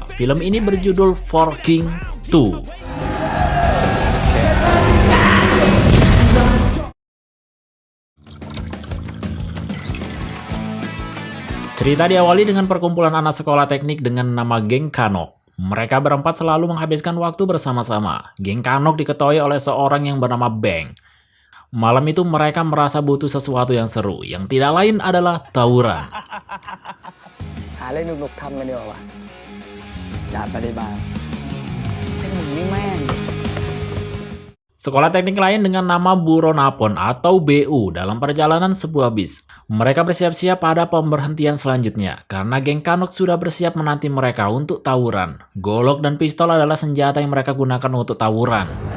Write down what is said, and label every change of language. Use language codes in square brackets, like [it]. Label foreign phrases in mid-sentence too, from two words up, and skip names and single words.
[id] Film ini berjudul For King 2. Cerita diawali dengan perkumpulan anak sekolah teknik dengan nama Geng Kanok. Mereka berempat selalu menghabiskan waktu bersama-sama. Geng Kanok diketuai oleh seorang yang bernama Beng. Malam itu mereka merasa butuh sesuatu yang seru, yang tidak lain adalah tawuran. [th] หาเรื่องหนุกๆทำกันดีกว่าวะจัดไปได้บ้างไอ้หมึงนี่แม่ง [id] Sekolah teknik lain dengan nama Buronapon atau BU dalam perjalanan sebuah bis. Mereka bersiap-siap pada pemberhentian selanjutnya, karena geng Kanok sudah bersiap menanti mereka untuk tawuran. Golok dan pistol adalah senjata yang mereka gunakan untuk tawuran.